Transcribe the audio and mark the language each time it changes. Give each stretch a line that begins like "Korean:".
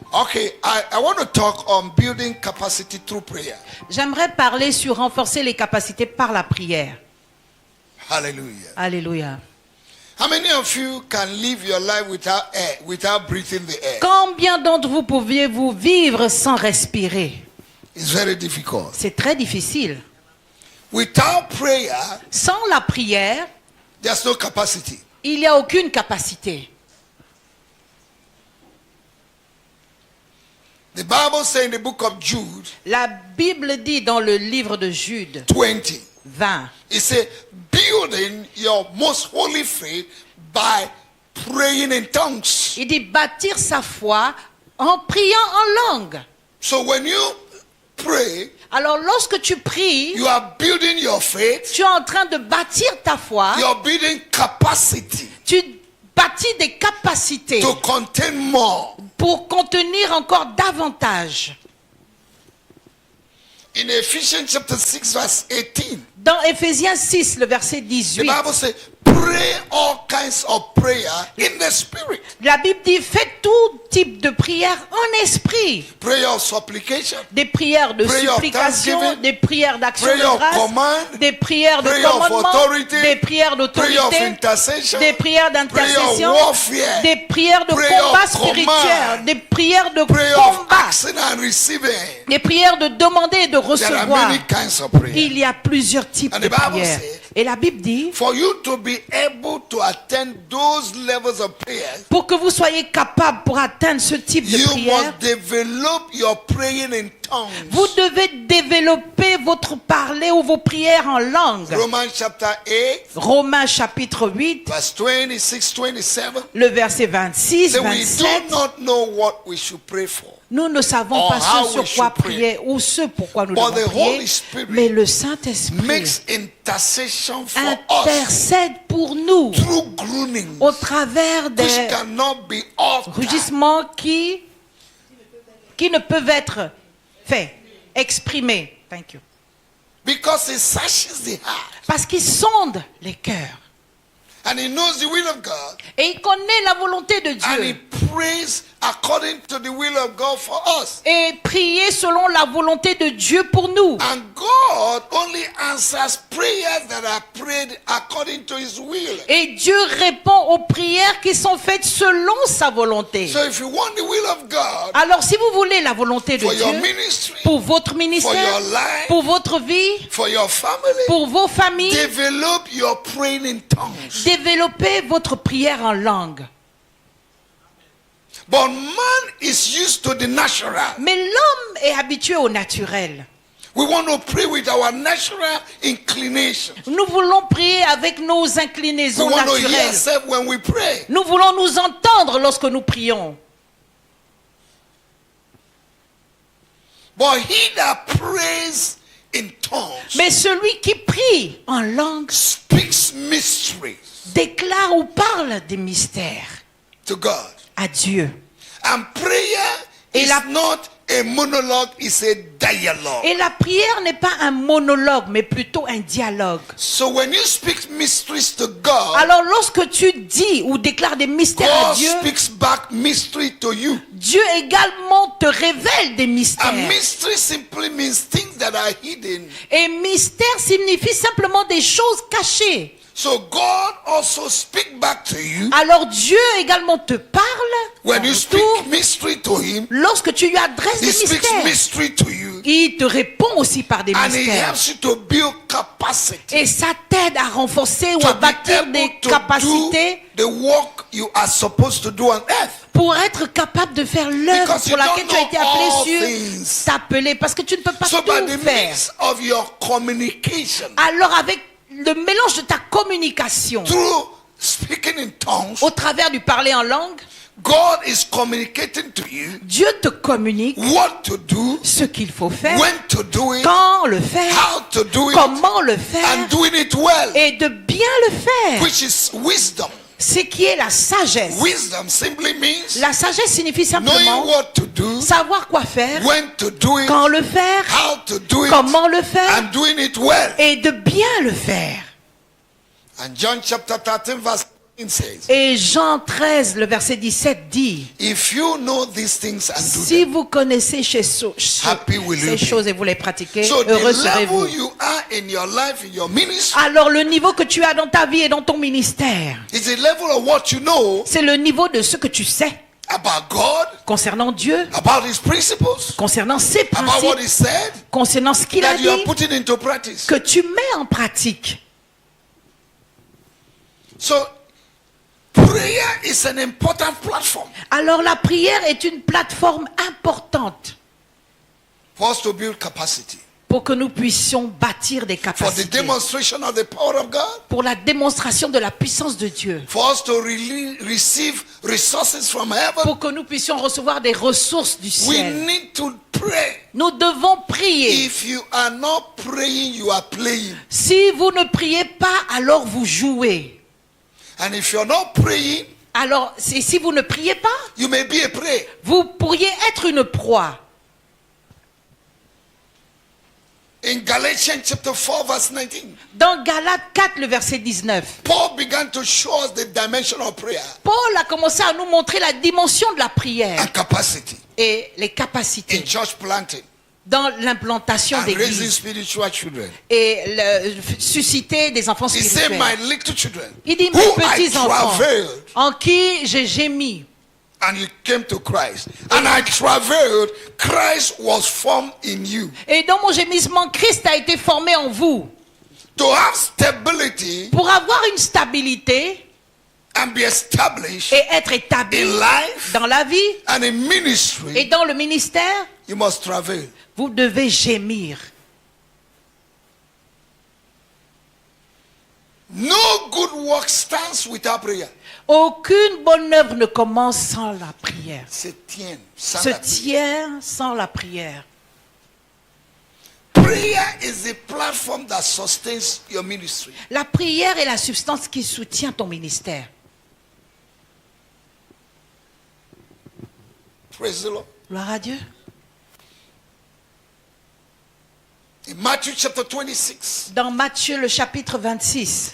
English: Okay, I want to talk on building capacity through prayer.
French: J'aimerais parler sur renforcer les capacités par la prière.
English: Hallelujah.
French: Alléluia.
English: How many of you can live your life without air, without breathing the air?
French: Combien d'entre vous pouviez-vous vivre sans respirer?
English: It's very difficult.
French: C'est très difficile.
English: Without prayer,
French: Sans la prière,
English: there's no capacity.
French: il n'y a aucune capacité.
English: The Bible says in the book of Jude
French: La Bible dit dans le livre de Jude 20,
English: it says, building your most holy faith by praying in tongues.
French: il dit bâtir sa foi en priant en langue.
English: So when you pray,
French: Alors lorsque tu pries,
English: you are building your faith,
French: tu es en train de bâtir ta foi,
English: you are building capacity
French: tu bâtis des capacités
English: to contain more.
French: pour contenir encore davantage.
English: In Ephesians chapter 6 verse 18,
French: Dans Éphésiens 6, le verset
English: the
French: 18,
English: Bible says, pray all kinds of prayer in the spirit.
French: la Bible dit faites tout type de prière en esprit.
English: Prayer of supplication,
French: Des prières de
English: Prayer of
French: supplication,
English: thanksgiving,
French: des prières d'action
English: prayer
French: de
English: of
French: grâce,
English: command,
French: des prières de
English: prayer of
French: commandement,
English: authority,
French: des prières
English: prayer of
French: d'autorité,
English: intercession,
French: des prières d'intercession,
English: prayer of warfare,
French: des prières de
English: prayer of
French: combat
English: command,
French: spirituel, des prières de
English: prayer of
French: combat,
English: asking and receiving.
French: des prières de demander et de
English: There are
French: recevoir.
English: many kinds of prayer.
French: Il y a plusieurs types
English: And
French: de
English: the Bible
French: prières.
English: says,
French: Et la Bible dit,
English: for you to be able to attend those levels of prayer,
French: pour que vous soyez capable pour atteindre ce type de
English: you
French: prière,
English: must develop your praying in tongues.
French: vous devez développer votre parler ou vos prières en langue.
English: Romans chapter 8,
French: Romains chapitre 8,
English: verse 26, 27.
French: le verset 26,
English: Say we
French: 27.
English: do not know what we should pray for.
French: Nous ne savons
English: Or
French: pas
English: how
French: ce sur
English: we
French: quoi
English: should pray.
French: prier ou ce pourquoi nous
English: But
French: devons
English: the
French: prier,
English: Holy Spirit
French: mais le Saint-Esprit
English: Makes intercession for us
French: intercède pour nous
English: through groanings
French: au travers
English: which
French: des
English: cannot be uttered.
French: rugissements qui ne peuvent être faits, exprimés.
English: Thank you. Because he searches the heart
French: Parce qu'il sonde les cœurs.
English: and he knows the will of God
French: Et il connaît la volonté de
English: and he
French: Dieu.
English: prays according to the will of God for us.
French: Et prier selon la volonté de Dieu pour nous.
English: And God only answers prayers that are prayed according to his will.
French: Et Dieu répond aux prières qui sont faites selon sa volonté.
English: So if you want the will of God
French: Alors si vous voulez la volonté de
English: for your
French: Dieu
English: ministry,
French: pour votre
English: for
French: ministère,
English: your life,
French: pour votre vie,
English: for your family,
French: pour vos familles,
English: develop your praying in tongues.
French: développez votre prière en langue.
English: But man is used to the natural.
French: Mais l'homme est habitué au naturel.
English: We want to pray with our natural inclination.
French: Nous voulons prier avec nos
English: We
French: inclinaisons
English: want to hear
French: naturelles.
English: ourselves when we pray.
French: Nous voulons nous entendre lorsque nous prions.
English: But he that prays in tongues
French: Mais celui qui prie en langue
English: speaks mysteries
French: déclare ou parle des mystères
English: to God.
French: à Dieu.
English: And prayer
French: Et
English: is
French: la-
English: not a monologue, it's a dialogue.
French: Et la prière n'est pas un monologue, mais plutôt un dialogue.
English: So when you speak mysteries to God,
French: Alors lorsque tu dis ou déclares des mystères à
English: God
French: Dieu,
English: speaks back mystery to you.
French: Dieu également te révèle des
English: And
French: mystères.
English: mystery simply means things that are hidden.
French: Et mystère signifie simplement des choses cachées.
English: So God also speak back to you
French: Alors Dieu également te parle
English: when
French: en
English: you
French: retour
English: speak mystery to him.
French: lorsque tu lui adresses
English: He
French: des
English: speaks
French: mystères.
English: mystery to you,
French: Il te répond aussi par des
English: and he
French: mystères.
English: helps you to build capacity
French: Et ça t'aide à renforcer ou
English: to
French: à
English: be
French: bâtir
English: able
French: des
English: to
French: capacités
English: do the work you are supposed to do on earth.
French: pour être capable de faire l'œuvre
English: Because you
French: pour laquelle
English: don't
French: tu as été
English: know
French: appelé
English: all
French: sur
English: things.
French: t'appeler. Parce que tu ne peux pas
English: So
French: tout
English: by the
French: faire.
English: means of your communication
French: Alors avec le mélange de ta communication,
English: through speaking in tongues,
French: au travers du parler en langue,
English: God is communicating to you
French: Dieu te communique
English: what to do,
French: ce qu'il faut faire,
English: when to do it,
French: quand le faire,
English: how to do it,
French: comment le faire,
English: and doing it well,
French: et de bien le faire.
English: which is wisdom.
French: Ce qui est la sagesse.
English: Wisdom simply means
French: La sagesse signifie simplement
English: knowing what to do,
French: savoir quoi faire,
English: when to do it,
French: quand le faire,
English: how to do it,
French: comment le faire,
English: and doing it well.
French: et de bien le faire.
English: And John chapter 13 verse 17 says,
French: Et Jean 13, le verset 17 dit,
English: if you know these things and do
French: si
English: them,
French: vous connaissez
English: happy will you be.
French: choses et vous les pratiquez,
English: So
French: heureux
English: the
French: serez-vous.
English: level you are in your life, in your ministry,
French: Alors le niveau que tu as dans ta vie et dans ton ministère,
English: is the level of what you know
French: c'est le niveau de ce que tu sais
English: about God,
French: concernant Dieu,
English: about His principles,
French: concernant ses
English: about what
French: principes,
English: He said,
French: concernant ce qu'il a
English: that you are
French: dit,
English: putting into practice.
French: que tu mets en pratique.
English: So prayer is an important platform
French: Alors la prière est une plateforme importante
English: for us to build capacity,
French: pour que nous puissions bâtir des
English: for the
French: capacités,
English: demonstration of the power of God,
French: pour la démonstration de la puissance de Dieu,
English: for us to receive resources from heaven.
French: pour que nous puissions recevoir des ressources du
English: We
French: ciel.
English: need to pray.
French: Nous devons prier.
English: If you are not praying, you are playing.
French: Si vous ne priez pas, alors vous jouez.
English: And if you're not praying,
French: Alors, si vous ne priez pas,
English: you may be a prey.
French: vous pourriez être une proie.
English: In Galatians chapter 4 verse 19,
French: Dans Galates 4, le verset 19,
English: Paul began to show us the dimension of prayer
French: Paul a commencé à nous montrer la dimension de la prière
English: and capacity
French: et les
English: in
French: capacités
English: church planting
French: dans l'implantation
English: and raising
French: d'églises
English: spiritual children.
French: et susciter des enfants
English: He said,
French: spirituels.
English: my little children,
French: Il dit,
English: who
French: mes
English: I
French: petits enfants,
English: travailed,
French: en qui j'ai gémi.
English: and you came to Christ. And I travailed, Christ was formed in you.
French: Et dans mon gémissement, Christ a été formé en vous.
English: To have stability
French: Pour avoir une stabilité
English: and be established
French: et être établi
English: in life
French: dans la vie
English: and in
French: et
English: ministry,
French: dans le ministère,
English: you must travail.
French: vous devez gémir.
English: No good work stands without prayer.
French: Aucune bonne œuvre ne commence sans la prière. Se tient sans Se la prière. tient sans la prière.
English: Prayer is the platform that sustains your ministry.
French: La prière est la substance qui soutient ton ministère.
English: Praise the Lord.
French: Gloire à Dieu.
English: In Matthew chapter 26,
French: Dans Matthieu le chapitre 26,